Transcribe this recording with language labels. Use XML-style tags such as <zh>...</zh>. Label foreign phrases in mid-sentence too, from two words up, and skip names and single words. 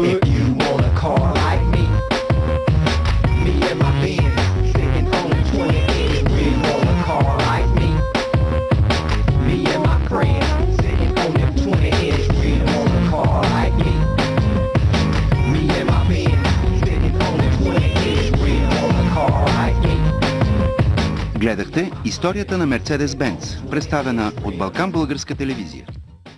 <en>If you want a car like me and my Benz sitting on the 28, we want a car like me. Me and my friends sitting on them 20-inch, we want a car like me. Me and my Benz sitting on them 20-inch, we want a car like me.</en> <bg>Гледахте историята на Мерцедес-Бенц, представена от Балкан Българска телевизия.</bg>